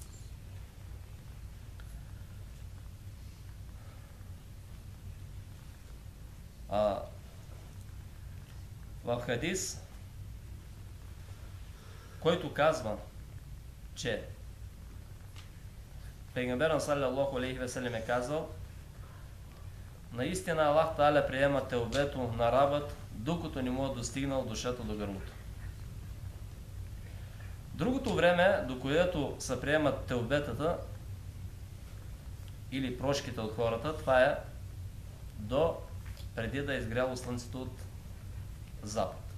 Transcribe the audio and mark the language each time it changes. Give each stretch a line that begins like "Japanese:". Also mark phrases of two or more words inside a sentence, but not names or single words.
Bulgarian: В хадис, който казва, че Пейгамберът
Arabic: صلى الله عليه وسلم
Bulgarian: е казал: наистина Аллах Та'аля приема теубето на рабът, докато не му е достигнал душата до гърлото. Другото време, до което се приемат теубетата или прошките от хората, това е до преди да е изгряло слънцето от запад.